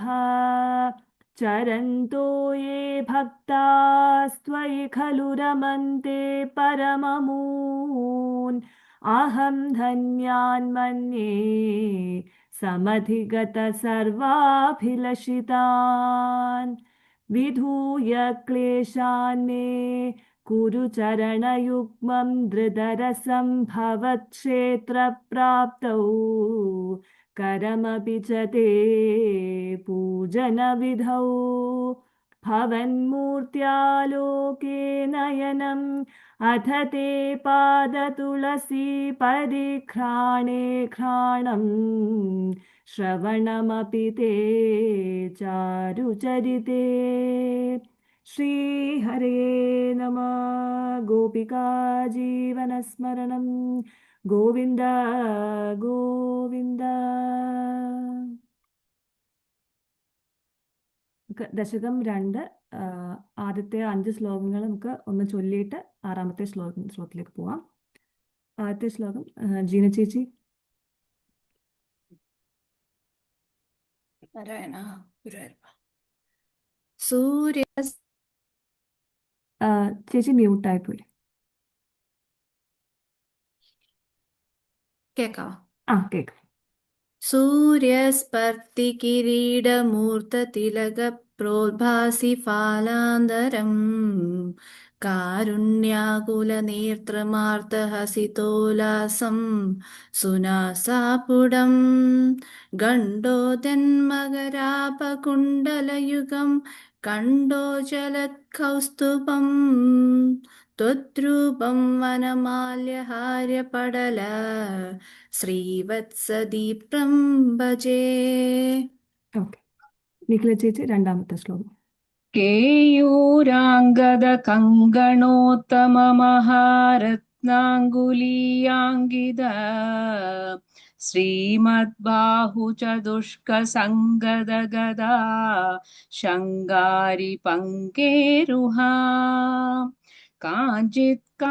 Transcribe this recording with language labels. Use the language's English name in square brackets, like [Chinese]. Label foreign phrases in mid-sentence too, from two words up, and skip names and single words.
[Sanskrit] ചരന്തോ യേ ഭക്താസ്ത്വയി ഖലു രമന്തെ പരമമൂൻ അഹം ധന്യാൻ മന്യേ സമധിഗത സർവാഭിലഷിതാൻ. വിധൂയ ക്ലേശാൻ മേ കുരു ചരണയുഗ്മം ധൃതരസം ഭവത്ക്ഷേത്രപ്രാപ്തൗ करमपि च ते पूजनविधौ भवन्मूर्त्यालोके नयनम् अथ ते पादतुलसी परिघ्राणे घ्राणम् श्रवणमपि ते चारुचरिते श्रीहरे नमः गोपिका जीवनस्मरणं ഗോവിന്ദ ഗോവിന്ദ. [Malayalam] നമുക്ക് ദശകം 2 ആദ്യത്തെ 5 ശ്ലോകങ്ങൾ നമുക്ക് ഒന്ന് ചൊല്ലിയിട്ട് ആറാമത്തെ ശ്ലോകത്തിലേക്ക് പോവാം. ആദ്യത്തെ ശ്ലോകം ജീന ചേച്ചി. [Sanskrit] സൂര്യ [Malayalam] ചേച്ചി മ്യൂട്ടായി പോയി. കേക്കാം. കേക്കാം. [Sanskrit] सूर्यस्पर्तिकिरीटमूर्ततिलकप्रोद्भासि फालान्तरम् कारुण्याकुलनेत्रमार्तहसितोल्लासं सुनासापुडं गण्डोदन्मकरापकुण्डलयुगं कण्डोजलत्कौस्तुभम् त्वद्रूपं वनमाल्यहार्यपडल ശ്രീവത്സദീപ്രം ഭജേ. [Malayalam] ഓക്കെ, നിഖില ചേച്ചി രണ്ടാമത്തെ ശ്ലോകം. [Sanskrit] കേയൂരാംഗദ കങ്കണോത്തമമഹാരത്നാംഗുലീയാംഗിത ശ്രീമദ്ബാഹുചതുഷ്കസംഗദ ഗദാ ശങ്കാരി പങ്കേരുഹാ കാഞ്ചിത്